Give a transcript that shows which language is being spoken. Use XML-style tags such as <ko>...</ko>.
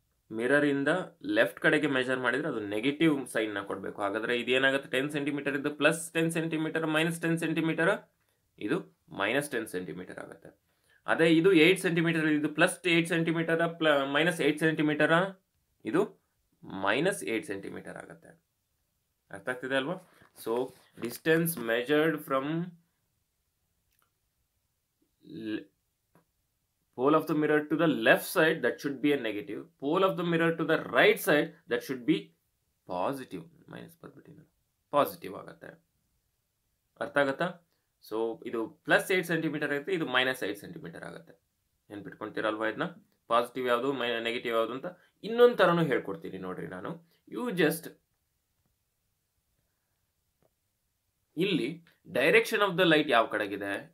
<kn>Mirror ಇಂದ left ಕಡೆಗೆ measure ಮಾಡಿದರೆ ಅದು ನೆಗೆಟಿವ್ ಸೈನ್ ನ ಕೊಡಬೇಕು. ಹಾಗಾದ್ರೆ ಇದೇನಾಗುತ್ತೆ? 10 ಸೆಂಟಿಮೀಟರ್ ಇದ್ದು ಪ್ಲಸ್ 10 ಸೆಂಟಿಮೀಟರ್, ಮೈನಸ್ 10 ಸೆಂಟಿಮೀಟರ್, ಇದು ಮೈನಸ್ 10 ಸೆಂಟಿಮೀಟರ್ ಆಗುತ್ತೆ. ಅದೇ ಇದು 8 ಸೆಂಟಿಮೀಟರ್, ಇದು ಪ್ಲಸ್ 8 ಸೆಂಟಿಮೀಟರ್, ಮೈನಸ್ 8 ಸೆಂಟಿಮೀಟರ್, ಇದು ಮೈನಸ್ 8 ಸೆಂಟಿಮೀಟರ್ ಆಗುತ್ತೆ. ಅರ್ಥ ಆಗ್ತಿದೆ ಅಲ್ವಾ?</kn> <en>So distance measured from pole of the mirror to the left side, that should be a negative. Pole of the mirror to the right side, that should be positive.</en> <kn>Minus ಬರ್ಬಿಟ್ಟಿದೆ, positive ಆಗುತ್ತೆ. ಅರ್ಥ ಆಗತ್ತಾ? So ಇದು plus 8 centimetre ಆಗುತ್ತೆ, ಇದು minus 8 centimetre ಆಗುತ್ತೆ. ನೆನ್ಪಿಟ್ಕೊಂತೀರಲ್ವಾ ಇದನ್ನ? Positive ಯಾವುದು, negative ಯಾವುದು ಅಂತ ಇನ್ನೊಂದು ಥರನೂ ಹೇಳ್ಕೊಡ್ತೀನಿ ನೋಡ್ರಿ ನಾನು.</kn> <en>you just</en> <kn>ಇಲ್ಲಿ</kn> <en>direction of the light</en> <kn>ಯಾವ ಕಡೆಗಿದೆ?</kn>